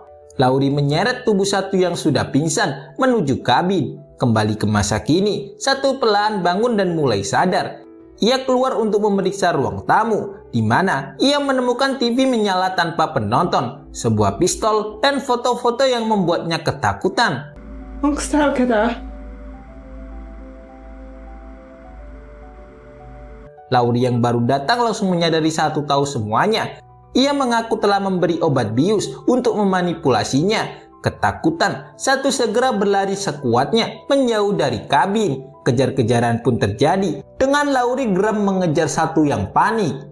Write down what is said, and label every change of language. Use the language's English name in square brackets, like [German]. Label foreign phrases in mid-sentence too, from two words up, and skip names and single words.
[Indonesian] Lauri menyeret tubuh Satu yang sudah pingsan menuju kabin. Kembali ke masa kini, Satu perlahan bangun dan mulai sadar. Ia keluar untuk memeriksa ruang tamu, di mana ia menemukan TV menyala tanpa penonton, sebuah pistol, dan foto-foto yang membuatnya ketakutan. [Finnish] Onko täällä ketään? [Indonesian] Lauri yang baru datang langsung menyadari Satu tahu semuanya. Ia mengaku telah memberi obat bius untuk memanipulasinya. Ketakutan, Satu segera berlari sekuatnya menjauh dari kabin. Kejar-kejaran pun terjadi dengan Lauri geram mengejar Satu yang panik.